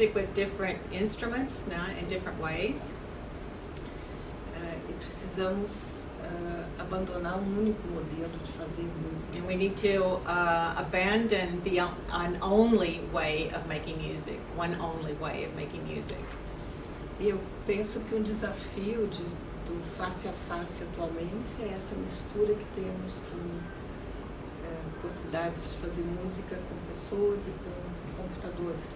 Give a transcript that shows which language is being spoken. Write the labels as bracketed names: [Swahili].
[English] music with different instruments, in different ways. [Portuguese] E precisamos abandonar um único modelo de fazer música. [English] And we need to abandon an only way of making music, one only way of making music. [Portuguese] E eu penso que um desafio do face a face atualmente é essa mistura que temos com possibilidades de fazer música com pessoas e com computadores.